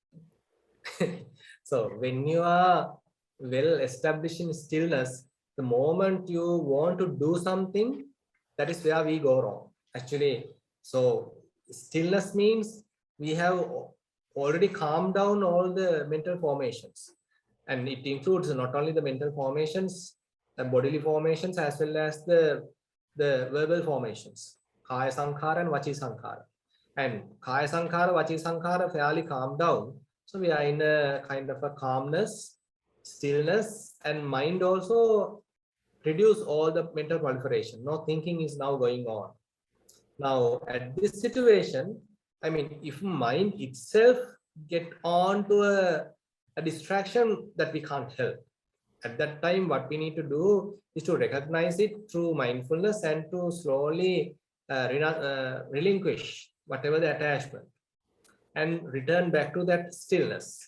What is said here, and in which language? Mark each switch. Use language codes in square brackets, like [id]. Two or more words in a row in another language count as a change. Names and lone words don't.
[en] So when you are well established in stillness, the moment you want to do something, that is where we go wrong. Actually, so stillness means we have already calmed down all the mental formations. And it includes not only the mental formations, the bodily formations, as well as the verbal formations, [pi] kaya sankhara and vachi sankhara. [en] And [pi] kaya sankhara, vachi sankhara [en] fairly calmed down, so we are in a kind of a calmness, stillness, and mind also reduce all the mental proliferation. No thinking is now going on. Now, at this situation, I mean, if mind itself get on to a distraction that we can't help, at that time, what we need to do is to recognize it through mindfulness and to slowly relinquish whatever the attachment and return back to that stillness.